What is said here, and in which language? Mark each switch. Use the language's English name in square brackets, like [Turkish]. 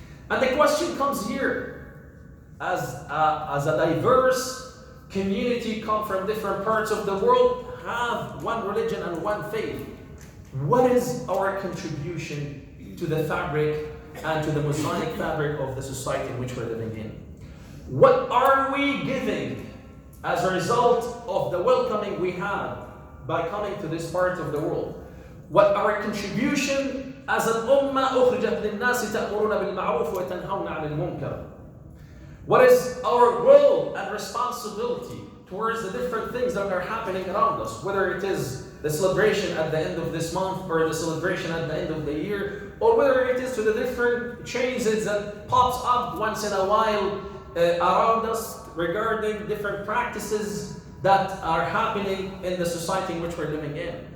[English] And the question comes here, as a diverse community come from different parts of the world, have one religion and one faith, what is our contribution to the fabric and to the mosaic fabric of the society in which we're living in? What are we giving as a result of the welcoming we have by coming to this part of the world? What our contribution as an ummah [Arabic] أخرجت للناس تأمرون بالمعروف وتنهون عن المنكر? [English] What is our role and responsibility towards the different things that are happening around us, whether it is the celebration at the end of this month or the celebration at the end of the year, or whether it is to the different changes that pops up once in a while around us regarding different practices that are happening in the society in which we're living in.